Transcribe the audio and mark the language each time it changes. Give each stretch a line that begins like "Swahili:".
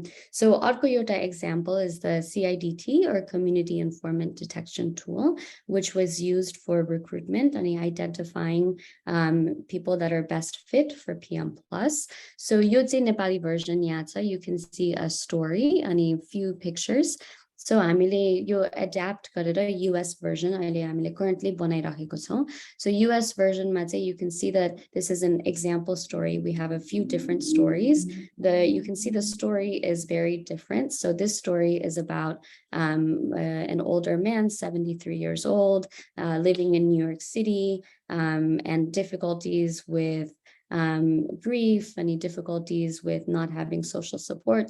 English: So अर्को एउटा example is the CIDT or Community Informant Detection Tool, which was used for recruitment and identifying people that are best fit for PM+.
Nepali: So यो चाहिँ Nepali version यहाँ छ,
English: you can see a story and a few pictures.
Nepali: So हामीले यो adapt गरेर US version अहिले हामीले currently बनाइराखेको छौँ.
English: So US version मा चाहिँ you can see that this is an example story. We have a few different stories. You can see the story is very different. So this story is about an older man, 73 years old, living in New York City, and difficulties with grief, any difficulties with not having social support.